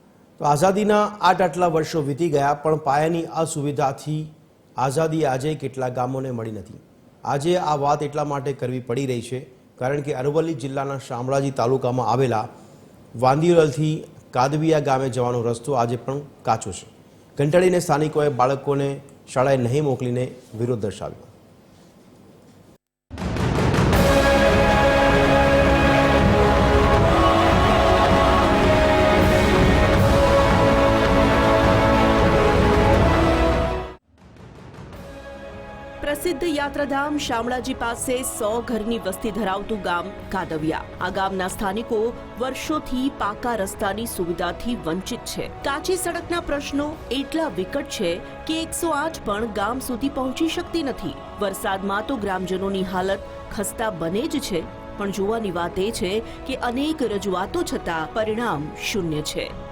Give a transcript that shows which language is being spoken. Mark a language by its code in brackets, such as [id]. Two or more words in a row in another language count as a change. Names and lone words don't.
[gu] તો આઝાદીના આટલા વર્ષો વીતી ગયા પણ પાયાની આ સુવિધાથી આઝાદી આજે કેટલા ગામોને મળી નથી। આજે આ વાત એટલા માટે કરવી પડી રહી છે કારણ કે અરવલ્લી જિલ્લાના શામળાજી તાલુકામાં આવેલા વાંદિયોલથી કાદવિયા ગામે જવાનો રસ્તો આજે પણ કાચો છે। કંટાળીને સ્થાનિકોએ બાળકોને શાળાએ નહીં મોકલીને વિરોધ દર્શાવ્યો। પ્રસિદ્ધ યાત્રાધામ શામળાજી પાસે 100 ઘરની વસ્તી ધરાવતું ગામ કાદવિયા। આ ગામના સ્થાનિકો વર્ષોથી પાકા रસ્તાની સુવિધાથી વંચિત છે। કાચી સડકના પ્રશ્નો એટલા વિકટ છે કે 108 પણ ગામ સુધી પહોંચી શકતી નથી। વરસાદમાં તો ગ્રામજનોની હાલત ખસ્તા બને જ છે, પણ જોવાની વાત એ છે કે અનેક રજૂઆતો છતાં પરિણામ શૂન્ય છે।